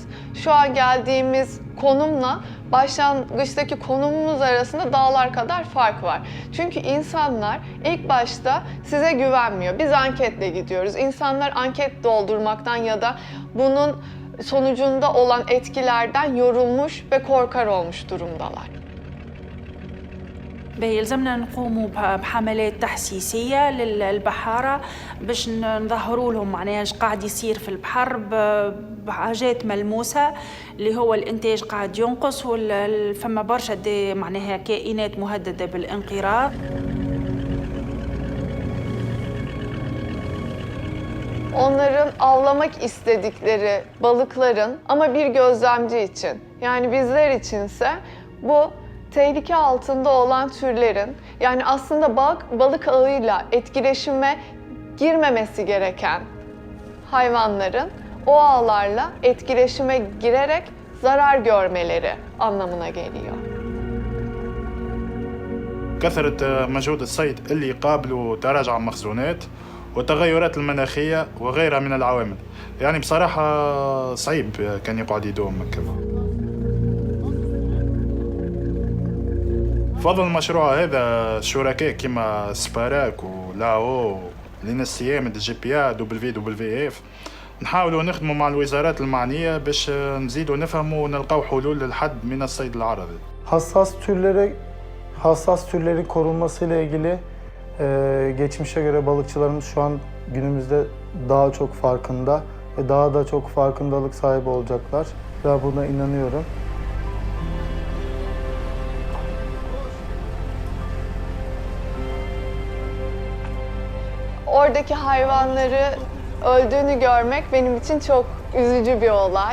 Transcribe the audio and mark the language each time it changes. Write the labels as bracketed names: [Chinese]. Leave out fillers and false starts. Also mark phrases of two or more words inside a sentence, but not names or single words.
[Turkish] Şu an geldiğimiz konumla başlangıçtaki konumumuz arasında dağlar kadar fark var. Çünkü insanlar ilk başta size güvenmiyor. Biz anketle gidiyoruz. İnsanlar anket doldurmaktan ya da bunun sonucunda olan etkilerden yorulmuş ve korkar olmuş durumdalar. [Arabic] يلزمنا نقوموا بحملات تحسيسية للبحارة باش نظهروا لهم معناها ايش قاعد يصير في البحر بحاجات ملموسة اللي هو الإنتاج قاعد ينقص فما برشا معناها كائنات مهددة بالانقراض. [Turkish] Onların avlamak istedikleri balıkların ama bir gözlemci için, yani bizler içinse bu tehlike altında olan türlerin, yani aslında balık ağıyla etkileşime girmemesi gereken hayvanların o ağlarla etkileşime girerek zarar görmeleri anlamına geliyor. [Arabic] كثرة مجهود الصيد اللي يقابلوا تراجع المخزونات والتغيرات المناخية وغيرها من العوامل. يعني بصراحة صعيب كان يقعد يدوم كذا. فضل المشروع هذا شركاء كما سباراك ولاو لينسيام دي بي ا WWF نحاولوا نخدموا مع الوزارات المعنية باش نزيدوا نفهموا ونلقاو حلول للحد من الصيد العرضي. [Turkish] Hassas türlerin korunmasıyla ilgili geçmişe göre balıkçılarımız şu an günümüzde daha çok farkında ve daha da çok farkındalık sahibi olacaklar. Ben buna inanıyorum. Oradaki hayvanları öldüğünü görmek benim için çok üzücü bir olay.